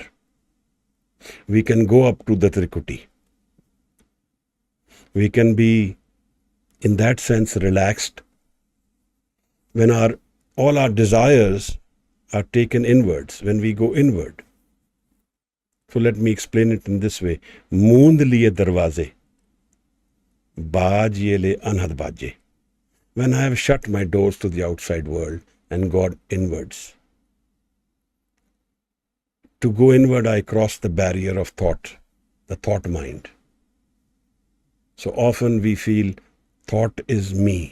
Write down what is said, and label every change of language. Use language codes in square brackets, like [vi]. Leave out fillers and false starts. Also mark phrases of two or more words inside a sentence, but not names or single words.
[en] We can go up to the Trikuti. We can be, in that sense, relaxed when all our desires are taken inwards, when we go inward. So let me explain it in this way. [hi] मूँद लिए दरवाज़े, बाज ये ले अनहद बाजे. [en] When I have shut my doors to the outside world and gone inwards. To go inward, I cross the barrier of thought, the thought mind. So often we feel thought is me.